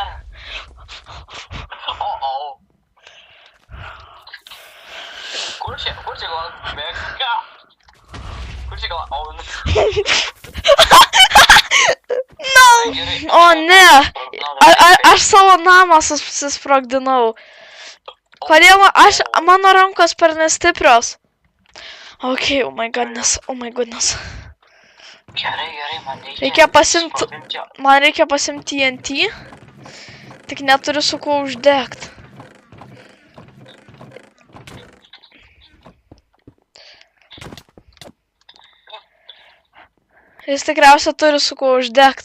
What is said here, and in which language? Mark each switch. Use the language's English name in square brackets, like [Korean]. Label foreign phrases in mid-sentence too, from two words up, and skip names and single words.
[Lithuanian] Kur čia gal Meksika? No. O ne. Aš savo namą susprogdinau. Kodėl mano rankos per nestiprios? [English] Ok, oh my goodness. [Lithuanian] Gerai, Man reikia pasimti TNT. Tik neturiu su kuo uždegt. Jis tikriausiai turi su kuo uždegt.